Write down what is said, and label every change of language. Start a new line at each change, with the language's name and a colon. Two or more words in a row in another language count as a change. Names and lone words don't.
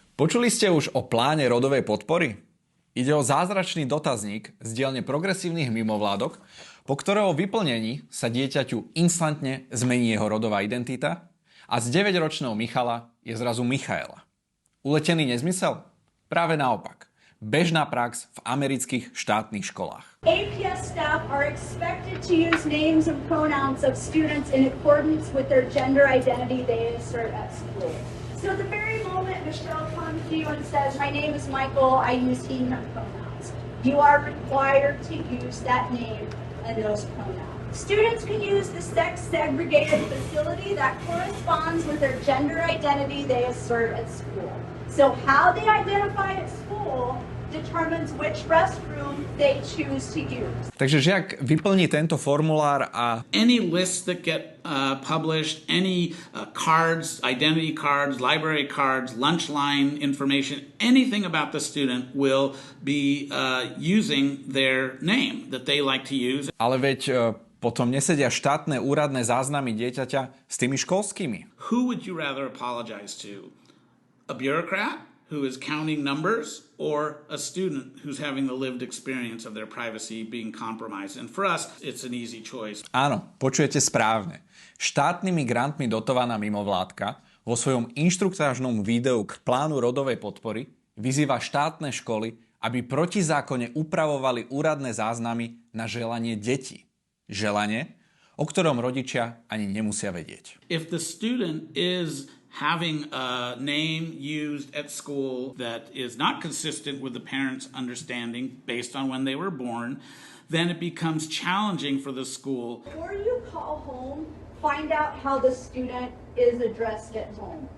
Slovak: Počuli ste už o pláne rodovej podpory? Ide o zázračný dotazník z dielne progresívnych mimovládok, po ktorého vyplnení sa dieťaťu instantne zmení jeho rodová identita a z 9-ročného Michala je zrazu Michaela. Uletený nezmysel? Práve naopak. Bežná prax v amerických štátnych školách.
English: APS staff are expected to use names and pronouns of students in accordance with their gender identity they assert at school. So the very moment Michelle comes to you and says, "My name is Michael, I use he, him pronouns," you are required to use that name and those pronouns. Students can use the sex-segregated facility that corresponds with their gender identity they assert at school. So how they identify at school determines which restroom they choose to use.
Slovak: Takže žiak vyplní tento formulár a
English: any lists that get published, any cards, identity cards, library cards, lunch line information, anything about the student will be using their name that they like to use.
Slovak: Ale veď potom nesedia štátne úradné záznamy dieťaťa s tými školskými.
English: Who would you rather apologize to? A bureaucrat who is counting numbers, or a student who's having the lived experience of their privacy being compromised? And for us, it's an easy choice.
Slovak: Áno, počujete správne. Štátnymi grantmi dotovaná mimovládka vo svojom inštruktážnom videu k plánu rodovej podpory vyzýva štátne školy, aby protizákonne upravovali úradné záznamy na želanie detí. Želanie, o ktorom rodičia ani nemusia vedieť.
English: If the student is having a name used at school that is not consistent with the parents' understanding based on when they were born, then it becomes challenging for the school. Before you call home, find out how the student is addressed at home.